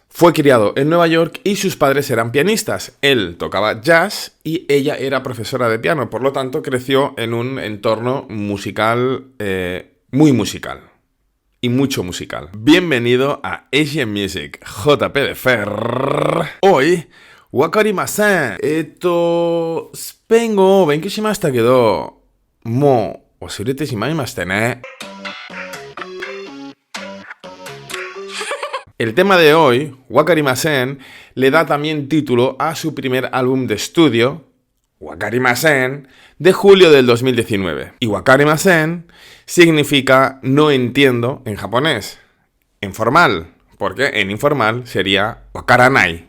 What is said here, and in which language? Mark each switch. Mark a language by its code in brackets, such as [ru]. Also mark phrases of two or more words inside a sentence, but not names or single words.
[es] Fue criado en Nueva York y sus padres eran pianistas. Él tocaba jazz y ella era profesora de piano, por lo tanto creció en un entorno musical, muy musical. Y mucho musical. Bienvenido a Asian Music, JP de Fer. Hoy, wakarimasen. [ja] スペイン語、勉強しましたけど、もう忘れてしまいましたね. [es] El tema de hoy, Wakarimasen, le da también título a su primer álbum de estudio, Wakarimasen, de julio del 2019. Y Wakarimasen significa no entiendo en japonés, en formal, porque en informal sería Wakaranai.